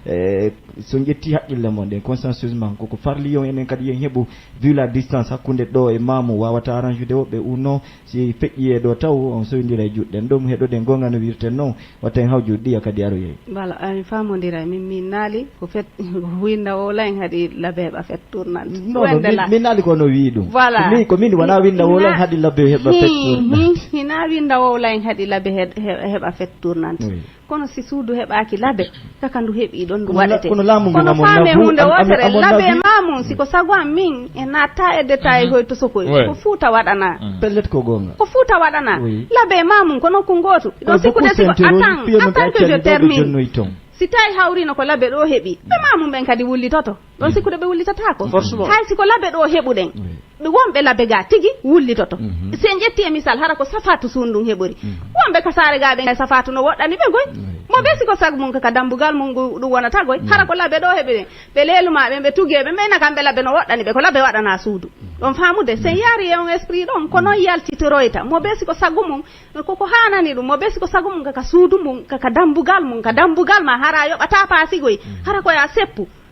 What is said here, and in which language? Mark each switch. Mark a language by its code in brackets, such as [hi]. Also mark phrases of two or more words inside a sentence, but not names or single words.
[ff] so ƴetti haqqille mon ɗen consensusement koko farliyon enen kadi yen heeɓu [fr] vu la distance [ff] hakkunde ɗo e mamu wawata arrange woɓɓe [fr] ou non [ff] si feƴƴi e ɗo taw on soydira e juɗɗen ɗum heɗoɗen gonga no wirten noon watta en hawjude ɗiya kadi aro yeey voilà mi famodira min naali ko fet winda wolan haɗi labbe heɓa [fr] fet tournante [ff] min naali kono wi ɗum voilà ko min wona winda wolan haɗi labbe heɓa [fr] fet tournante [ff] hina winda wolan haɗi labbe heɓa [fr] fet tournante [ff] kono si suudu heɓaki labbe kaka ndu heeɓi ɗon ndu waɗete kono faame hunde wotere labbe mamum siko sago am min e natta e détail hoyto sokoy ko fuuta waɗana pellet ko gonga ko fuuta waɗana labbe mamum kono ko ngotu ɗon sikude siko [fr] attends que je termine [ff] si tawi hawrino ko labbe ɗo heeɓi ɓe mamum ɓen kadi wullitoto ɗon sikkude ɓe wullitatako hay siko labbe ɗo heɓuɗen ɓe wonɓe labbe ga tigi wullitoto si en ƴetti e misal hara ko safatu sundum heɓori wonɓe ka saare ga ɓe safatu no woɗɗani ɓe goy mo ɓe siko sago mum kaka dambugal mum ɗum wonata goy hara ko labbe ɗo heɓi ɓe lelumaɓe ɓe tugeɓe ɓeyna kamɓe labbe no woɗɗani ɓe ko labbe waɗana suudu ɗon famude sen yaari e on esprit ɗon ko noon yaltitoroyta mo ɓe siko sago mum koko hanani ɗum mo ɓe siko sago mum kaka suudu mum kaka dambugal ma hara yoɓata paasigoy hara koya seppu